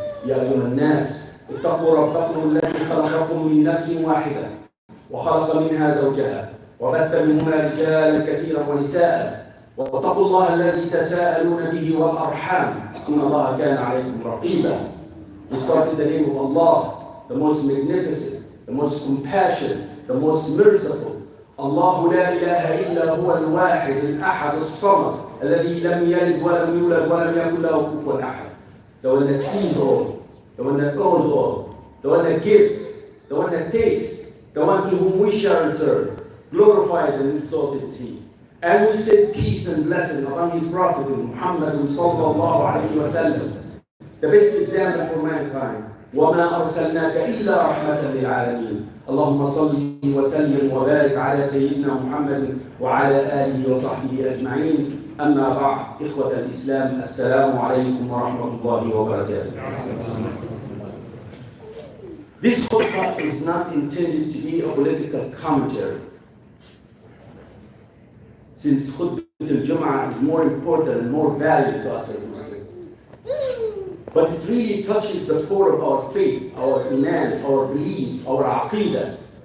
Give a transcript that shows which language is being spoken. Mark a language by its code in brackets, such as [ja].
[en] يا أيها الناس اتقوا ربكم الذي خلقكم من نفس واحدة وخلق منها زوجها وبث منهما رجالا كثيرا ونساء واتقوا الله الذي تساءلون به والأرحام إن الله كان عليكم رقيبا. We start in the name of Allah, the most magnificent, the most compassionate, the most merciful. [ar] الله لا إله إلا هو الواحد الأحد الصمد الذي لم يلد ولم يولد ولم يكن له كفوا أحد. [en] The one that sees all, the one that knows all, the one that gives, the one that takes, the one to whom we shall return. Glorified and exalted is He. And we send peace and blessing upon His Prophet Muhammad sallallahu alayhi wa sallam, the best example for mankind, [ar] وما أرسلناك إلا رحمة للعالمين. اللهم صل وسلم وبارك على سيدنا محمد وعلى آله وصحبه أجمعين. أما بعد، إخوة الإسلام، السلام عليكم ورحمة الله وبركاته. [en] This khutbah is not intended to be a political commentary, since khutbah al-Jum'ah is more important and more valuable to us as Muslims. But it really touches the core of our faith, our iman, our belief, our aqidah.